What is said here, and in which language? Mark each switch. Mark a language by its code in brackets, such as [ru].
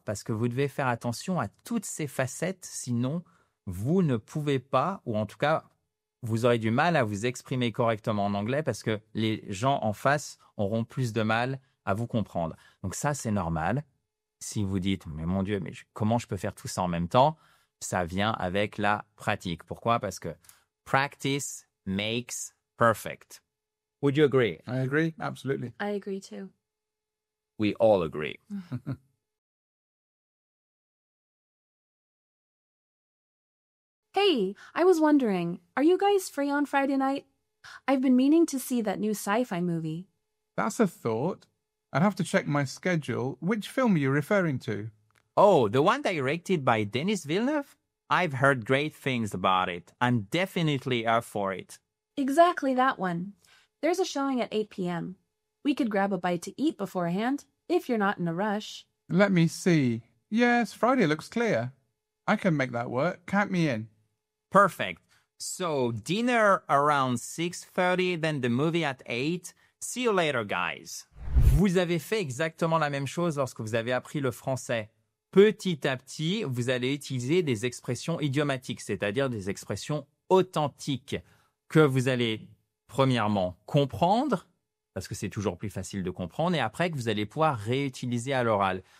[fr] Parce que vous devez faire attention à toutes ces facettes, sinon vous ne pouvez pas, ou en tout cas, vous aurez du mal à vous exprimer correctement en anglais parce que les gens en face auront plus de mal à vous comprendre. Donc ça, c'est normal. Si vous dites, mais mon Dieu, mais comment je peux faire tout ça en même temps? Ça vient avec la pratique. Pourquoi? Parce que [en] practice makes perfect. Would you agree? I agree. Absolutely. I agree too. We all agree. Hey, I was wondering, are you guys free on Friday night? I've been meaning to see that new sci-fi movie. That's a thought. I'd have to check my schedule. Which film are you referring to? Oh, the one directed by Denis Villeneuve? I've heard great things about it. I'm definitely up for it. Exactly that one. There's a showing at 8 p.m. We could grab a bite to eat beforehand, if you're not in a rush. Let me see. Yes, Friday looks clear. I can make that work. Count me in. Perfect. So, dinner around 6:30, then the movie at 8. See you later, guys. [fr] Vous avez fait exactement la même chose lorsque vous avez appris le français. Petit à petit, vous allez utiliser des expressions idiomatiques, c'est-à-dire des expressions authentiques que vous allez, premièrement, comprendre, parce que c'est toujours plus facile de comprendre, et après que vous allez pouvoir réutiliser à l'oral.